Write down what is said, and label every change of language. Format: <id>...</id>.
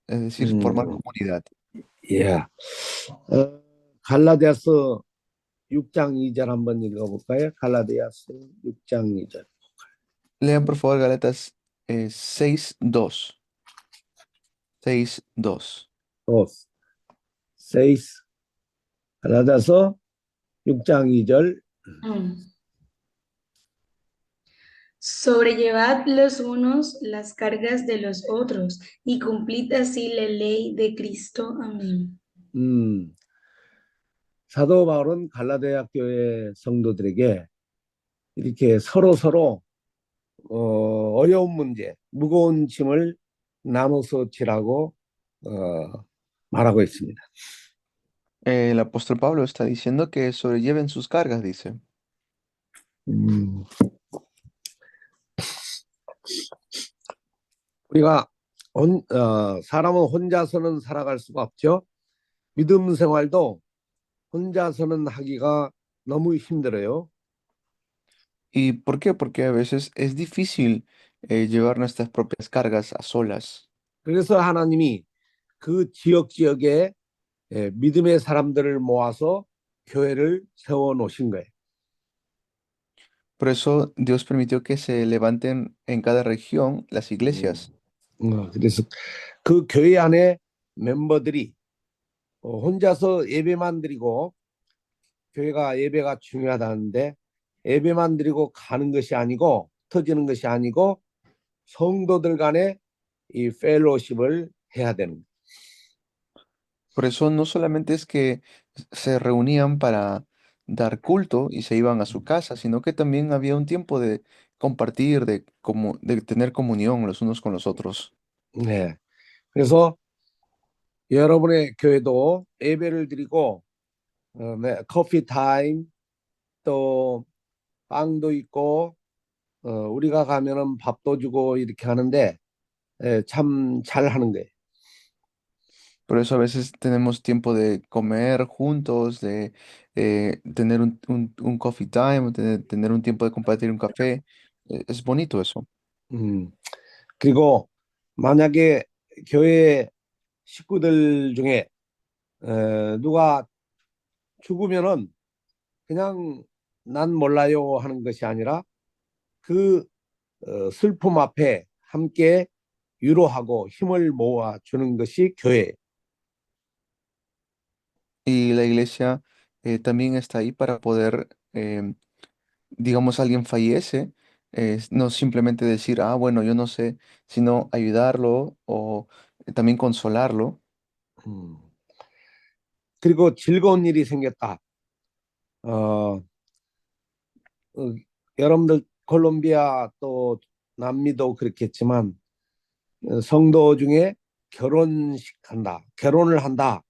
<es>es decir, formar 음, comunidad.</es> <ko>예. 갈라디아서 6장 2절 한번 읽어볼까요? 갈라디아서 6장 2절.</ko> <es>Lean por favor Gálatas 6:2. 6:2.</es> <ko>또 세이스 갈라디아서 6장 2절. Mm.</ko> <es>Sobrellevad los unos las cargas de los otros y cumplid así la ley de Cristo. Amén.</es> <ko>사도 바울은 갈라디아 교회 성도들에게 이렇게 서로 어려운 문제, 무거운 짐을 나눠서 지라고 말하고 있습니다. El apóstol Pablo está diciendo que sobrelleven sus cargas, dice. 음, 우리가 사람은 혼자서는 살아갈 수가 없죠. 믿음 생활도 혼자서는 하기가 너무 힘들어요.</ko> <es>¿Y por qué? Porque a veces es difícil llevar nuestras propias cargas a solas.</es> <ko>그래서 하나님이 그 지역에 믿음의 사람들을 모아서 교회를 세워 놓으신 거예요.</ko> <es>Por eso Dios permitió que se levanten en cada región las iglesias.</es> <ko>그래서 그 교회 안에 멤버들이 혼자서 예배만 드리고 교회가 예배가 중요하다는데 예배만 드리고 가는 것이 아니고 터지는 것이 아니고 성도들 간에 이 펠로십을 해야 되는 거예요.</ko> <es>Por eso no solamente es que se reunían para dar culto y se iban a su casa, sino que también había un tiempo de compartir, de tener comunión los unos con los otros.</es> <ko>네. 그래서 여러분의 교회도 예배를 드리고 커피 타임 또 빵도 있고 우리가 가면은 밥도 주고 이렇게 하는데 참 잘하는 거예요.</ko> <es>Por eso a veces tenemos tiempo de comer juntos, de tener un coffee time, tener un tiempo de compartir un café. Es bonito eso.</es> <ko>그리고 만약에 교회 식구들 중에 누가 죽으면은 그냥 난 몰라요 하는 것이 아니라 그 슬픔 앞에 함께 위로하고 힘을 모아 주는 것이 교회.</ko> <es>Y la iglesia también está ahí para poder, digamos, alguien fallece, no simplemente decir, ah, bueno, yo no sé, sino ayudarlo o también consolarlo.</es> <ko>그리고 즐거운 일이 생겼다. 여러분들 콜롬비아 또 남미도 그렇겠지만 성도 중에 결혼을 한다.</ko>